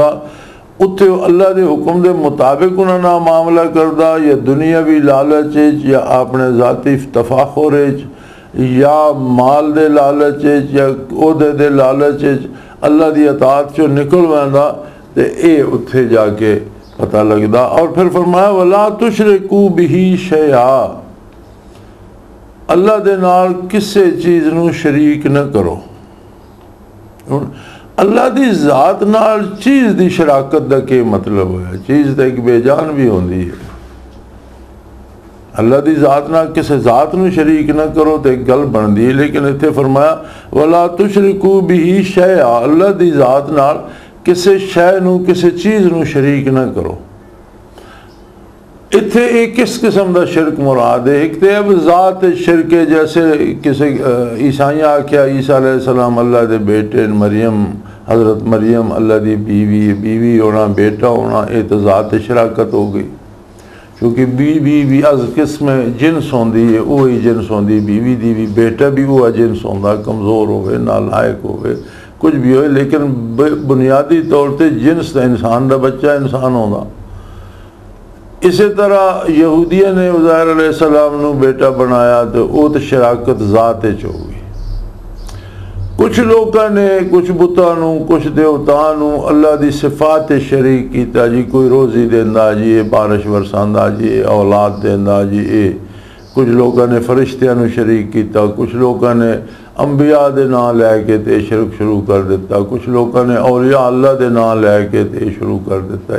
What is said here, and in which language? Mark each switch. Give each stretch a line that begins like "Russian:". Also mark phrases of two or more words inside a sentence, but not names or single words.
Punjabi: اتھے اللہ کے حکم کے مطابق انہاں نال معاملہ کردا یا دنیاوی لالچ یا اپنے ذاتی تفاخر یا مال دے لالچ یا عہدے دے لالچ اللہ کی اطاعت چوں نکل ویندا، تو یہ اتھے جاکے پتہ لگدا. اور فیر فرمایا
Arabic: ولا تشركوا به شيئا,
Punjabi: اللہ دے نال کسی چیز نوں شریک نہ کرو. اللہ کی ذات نال چیز کی شراکت کا کیا مطلب ہویا? چیز تو ایک بےجان بھی ہوندی ہے, اللہ دی ذات نال کسی ذات نوں شریک نہ کرو تو ایک گل بندی ہے. لیکن اتھے فرمایا
Arabic: ولا تشركوا به شيئا,
Punjabi: اللہ دی ذات نال کسی شے نوں کسی چیز نوں شریک نہ کرو. اتھے ایک کس قسم کا شرک مراد ہے? ایک تو اب ذات شرک ہے، جیسے کسی عیسائیاں آکھیا عیسیٰ علیہ‌السلام اللہ کے بیٹے، مریم حضرت مریم اللہ کی بیوی، بیوی ہونا بیٹا ہونا، یہ تو ذات شراکت ہو گئی. کیونکہ بیوی بھی اج قسم جنس ہوندی ہے، وہی جنس ہوندی بیوی دی بھی، بیٹا بھی وہ جنس ہوندا، کمزور ہووے نالائق ہووے کچھ بھی ہو، لیکن بنیادی طور پر جنس کا انسان کا بچہ انسان ہوندا. اسی طرح یہودیا نے عزیر علیہ‌السلام نوں بیٹا بنایا تو وہ تو شراکت ذات ہو گئی. کچھ لوگوں نے کچھ بتاں نوں کچھ دیوتاں نوں اللہ دی صفات شریک کیتا جی، کوئی روزی دیندا جی، یہ بارش برساندا جی، یہ اولاد دیندا جی، یہ کچھ لوگوں نے فرشتیاں نوں شریک کیتا، کچھ لوگوں نے انبیاء دے نام لےکے تے شرک شروع کر دتا، کچھ لوگوں نے اولیاء اللہ دے نام لےکے تے شروع کر دتا.